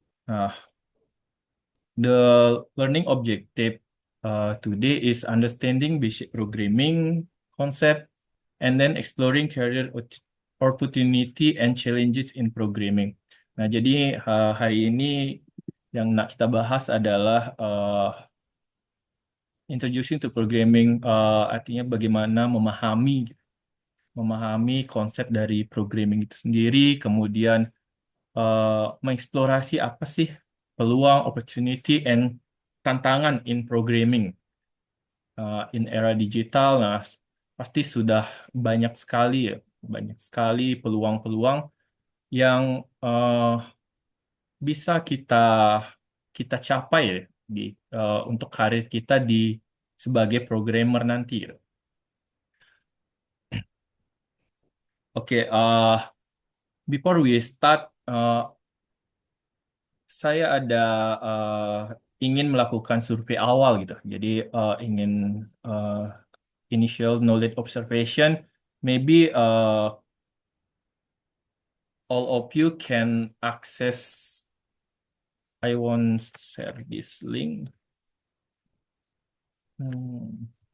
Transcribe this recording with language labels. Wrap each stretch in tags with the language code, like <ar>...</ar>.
<en>Nah, the learning objective today is understanding basic programming concept and then exploring career opportunity and challenges in programming.</en> <id>Nah, jadi hari ini yang nak kita bahas adalah</id> <en>introducing to programming,</en> <id>artinya bagaimana memahami konsep dari programming itu sendiri, kemudian mengeksplorasi apa sih peluang, opportunity, and tantangan</id> <en>in programming</en> <id>in era digital. Nah, pasti sudah banyak sekali ya, banyak sekali peluang-peluang yang bisa kita capai ya, untuk karir kita sebagai programmer nanti ya. Oke,</id> <en>before we start,</en> <id>saya ada ingin melakukan survei awal gitu. Jadi ingin uh,</id> <en>initial knowledge observation. Maybe all of you can access. I want share this link. Hmm.</en>